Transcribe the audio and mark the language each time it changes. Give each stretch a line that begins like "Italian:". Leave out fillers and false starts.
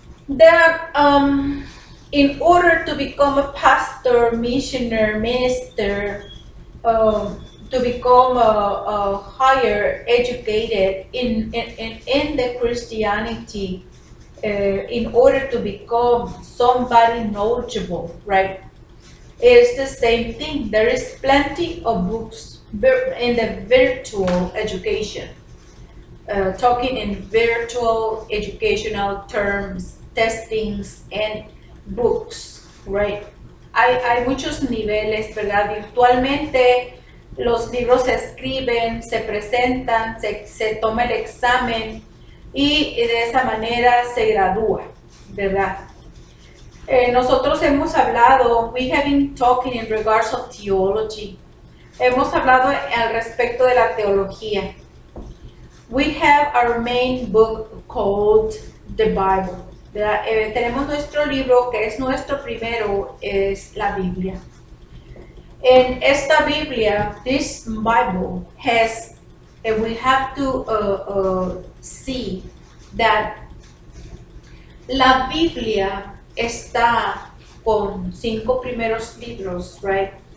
English: That in order to become a pastor, missionary, minister, to become a higher educated in the Christianity, in order to become somebody knowledgeable, right? It's the same thing. There is plenty of books in the virtual education, talking in virtual educational terms, testings, and books, right?
Spanish: Hay muchos niveles, ¿verdad? Virtualmente los libros se escriben, se presentan, se toma el examen y de esa manera se gradúa, ¿verdad? Nosotros hemos hablado,
English: we have been talking in regards of theology.
Spanish: Hemos hablado al respecto de la teología.
English: We have our main book called the Bible.
Spanish: Tenemos nuestro libro que es nuestro primero, es la Biblia. En esta Biblia,
English: this Bible has, and we have to see that
Spanish: la Biblia está con 5 primeros libros, right?